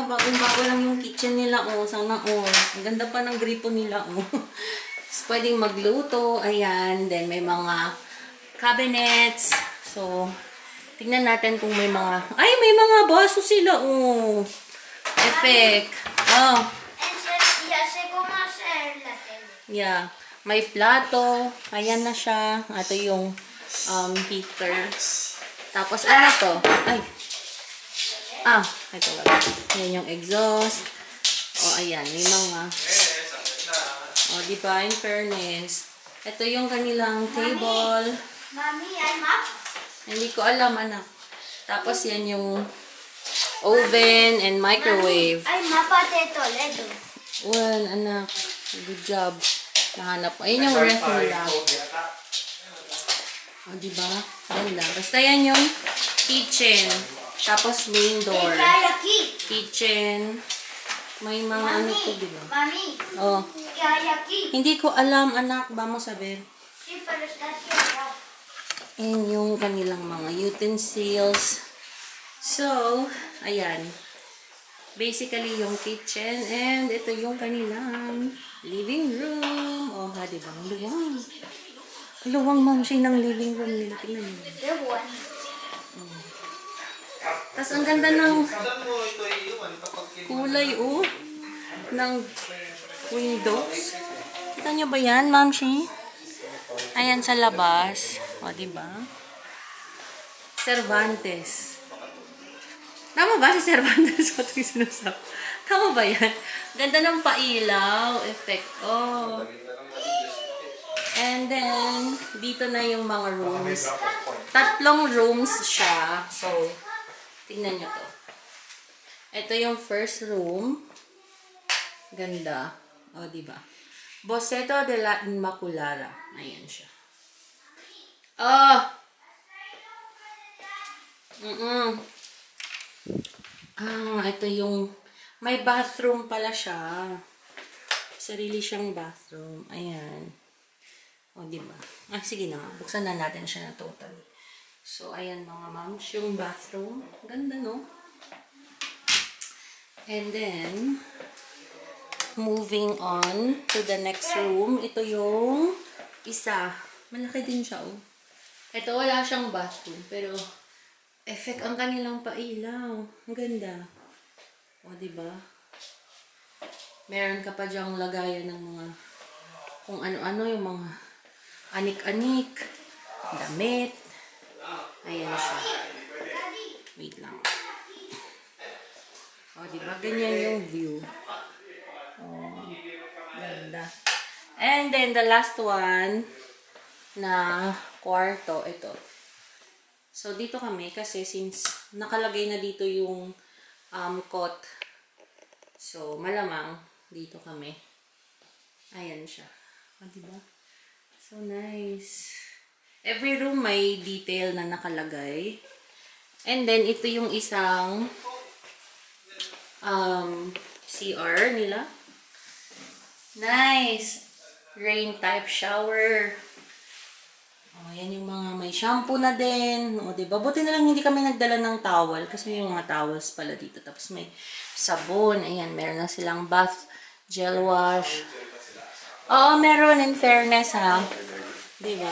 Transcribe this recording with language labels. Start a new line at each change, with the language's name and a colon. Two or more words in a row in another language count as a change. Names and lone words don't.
Filipino: Bagong-bago lang yung kitchen nila, oh. Sana, oh. Ang ganda pa ng gripo nila, oh. Tapos, pwedeng magluto. Ayan. Then, may mga cabinets. So, tingnan natin kung may mga... Ay, may mga baso sila, oh. effect. Oh,
Spanish: Ya sé cómo hacer la tele. yeah.
Filipino: May plato. Ayan na siya. Ito yung heater. Tapos ano to? Ay. Ito lang. Yan yung exhaust. Ayan. May mga... diba?
English: In fairness.
Filipino: Ito yung kanilang table.
Spanish: Mami, hay map.
Filipino: Hindi ko alam, anak. Tapos yan yung
English: oven and microwave.
Spanish: Hay mapa de Toledo.
Filipino: Well, anak.
English: Good job.
Filipino: Nahanap ko. Ayun yung ref nila. Diba? Ganda. Basta yan yung kitchen. Tapos main door.
Spanish: ¿Qué hay aquí?
Filipino: Kitchen. May mga ano to, diba?
Spanish: Mami, Oh. ¿qué hay aquí?
Filipino: Hindi ko alam, anak.
Spanish: Vamos a ver. Sí, pero está cerrado.
Filipino: And yung kanilang mga utensils. So, ayan. Basically, yung kitchen. And ito yung kanilang
English: living room.
Filipino: Diba? Ang luwang. Ang luwang, ma'am, siya ng
English: living room
Filipino: nila. Tingnan nyo.
Spanish: Qué bueno.
Filipino: Tapos ang ganda ng kulay, ng windows. Kita nyo ba yan, ma'am, siya? Ayan sa labas. Diba? Cervantes. Tama ba si Cervantes? Ito yung sinasabi. Tama ba yan? Ganda ng pailaw. Effect.
English: And then,
Filipino: dito na yung mga rooms. 3 rooms siya. So, tingnan nyo to. Ito yung
English: first room.
Filipino: Ganda. Diba?
Spanish: Boceto de la Inmaculada.
Filipino: Ayan siya. Ito yung may bathroom pala siya. Sarili siyang bathroom. Ayan. Diba? Sige na nga. Buksan na natin siya na total. So, ayan mga moms. Yung bathroom. Ganda, no?
English: And then, moving on to the next room.
Filipino: Ito yung isa. Malaki din siya, Ito, wala siyang bathroom. Pero, effect ang kanilang pailaw. Ang ganda. Diba? Meron ka pa dyang lagayan ng mga kung ano-ano, yung mga anik-anik, damit. Ayan siya. Wait lang. Diba? Ganyan yung view. Ganda.
English: And then, the last one
Filipino: na kwarto, ito. So, dito kami kasi since nakalagay na dito yung cot. So, malamang dito kami. Ayan siya. Diba?
English: So nice. Every room
Filipino: may detail na nakalagay.
English: And then,
Filipino: ito yung isang CR nila.
English: Nice. Rain type shower.
Filipino: Yan yung mga may shampoo na din. Diba? Buti na lang hindi kami nagdala ng towel. Kasi may mga towels pala dito. Tapos may sabon. Ayan, meron na silang
English: bath gel wash.
Filipino: Meron in fairness, ha. Diba?